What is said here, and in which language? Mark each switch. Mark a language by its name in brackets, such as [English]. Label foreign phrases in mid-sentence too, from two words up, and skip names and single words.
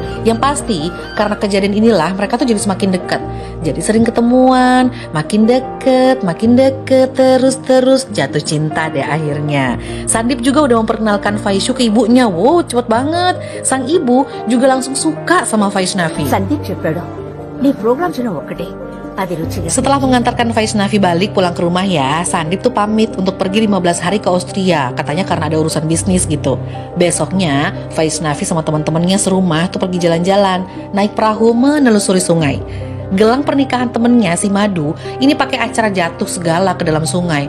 [Indonesian] Yang pasti karena kejadian inilah mereka tuh jadi semakin dekat. Jadi sering ketemuan, makin deket, terus jatuh cinta deh akhirnya. Sandip juga udah memperkenalkan Vaishu ke ibunya. Wow, cepet banget. Sang ibu juga langsung suka sama Vaishnavi. [Telugu] Sandip చెప్పాడు నీ ప్రోగ్రామ్ చూడ ఒక్కటే. [Indonesian] Setelah mengantarkan Vaishnavi balik pulang ke rumah ya, Sandip tuh pamit untuk pergi 15 hari ke Austria, katanya karena ada urusan bisnis gitu. Besoknya Vaishnavi sama teman-temannya serumah tuh pergi jalan-jalan, naik perahu menelusuri sungai. Gelang pernikahan temennya si Madu ini pakai acara jatuh segala ke dalam sungai.